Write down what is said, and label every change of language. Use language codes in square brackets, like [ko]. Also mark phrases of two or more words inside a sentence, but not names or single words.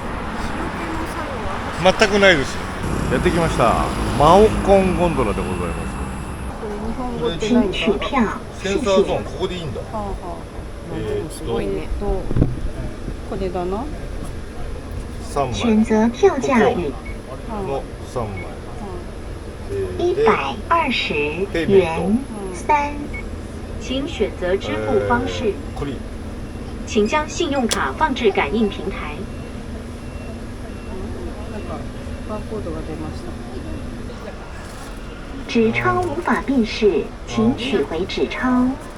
[ja] 塩気の作用は全くないです。やってきました。マオコンゴンドラでございます。これ日本語って何か？センサーゾーンここでいいんだ。はあはあ。すごいね。これだな。 3枚。 [zh] 选择票价与 [ja] の3枚。 [zh] 120元3，请选择支付方式。 [ja] これ。 [zh] 请将信用卡放置感应平台。 [ja] なんかバーコードが出ました。 [zh] 纸钞无法辨识，请取回纸钞。